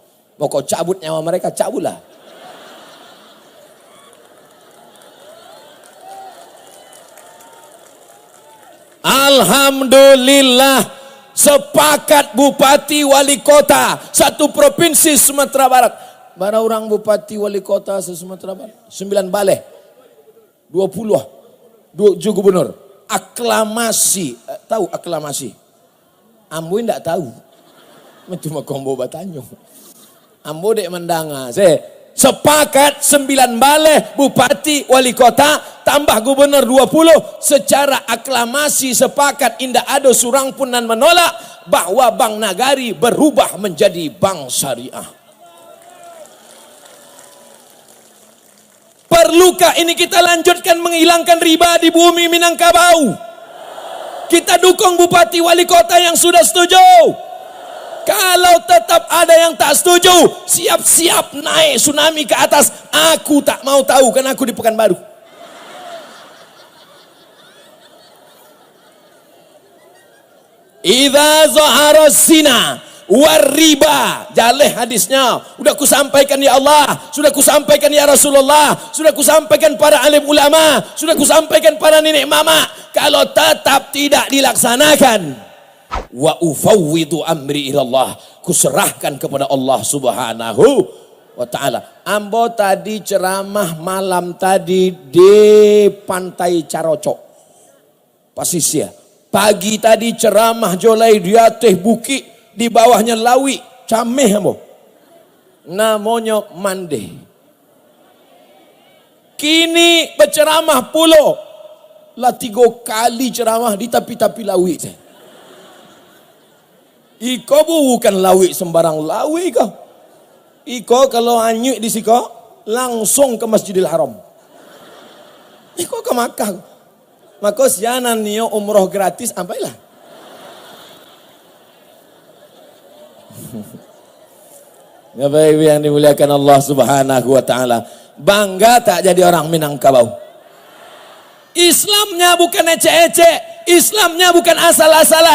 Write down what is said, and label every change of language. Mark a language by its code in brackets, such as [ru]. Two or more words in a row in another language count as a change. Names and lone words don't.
[id] Mau kau cabut nyawa mereka, cabutlah. Alhamdulillah, sepakat bupati wali kota satu provinsi Sumatera Barat. Mana orang bupati wali kota se-Sumatera Barat? 9 balai. 20. 7 gubernur. Aklamasi. Tahu aklamasi? Ambo tidak tahu. [min] Cuma kombo batanyo. Ambo dek mendanga. [id] Sepakat 9 balai bupati wali kota tambah gubernur 20 secara aklamasi sepakat indah ada surang pun dan menolak bahwa Bank Nagari berubah menjadi bank syariah. Perlukah ini kita lanjutkan menghilangkan riba di bumi Minangkabau? Kita dukung bupati wali kota yang sudah setuju. Kalau tetap ada yang tak setuju, siap-siap naik tsunami ke atas. Aku tak mau tahu, karena aku di Pekanbaru. [ar] إذا ظهر الزنا والربا, [min] jaleh hadisnya. [id] Sudah kusampaikan ya Allah, sudah kusampaikan ya Rasulullah, sudah kusampaikan para alim ulama, sudah kusampaikan para nenek mama. Kalau tetap tidak dilaksanakan, [ar] وأفوض أمري إلى الله, [id] kuserahkan kepada Allah [ar] سبحانه وتعالى. [min] Ambo tadi ceramah malam tadi di Pantai Carocok, Pasisir. Pagi tadi ceramah jolai di atas bukit, di bawahnya lawi, cameh ambo. Namanya Mande. Kini berceramah pulau. Lah 3 kali ceramah di tapi-tapi lawi. Iko bukan lawi sembarang lawi kau. Iko kalau anyuk di siko langsung ke Masjidil Haram. Iko ke Makkah. Maka sianan niyo umroh gratis ampailah. [id] Bapak Ibu yang dimuliakan Allah [ar] سبحانه وتعالى, [id] bangga tak jadi orang Minangkabau. Islamnya bukan ecek-ecek, Islamnya bukan asal-asalan.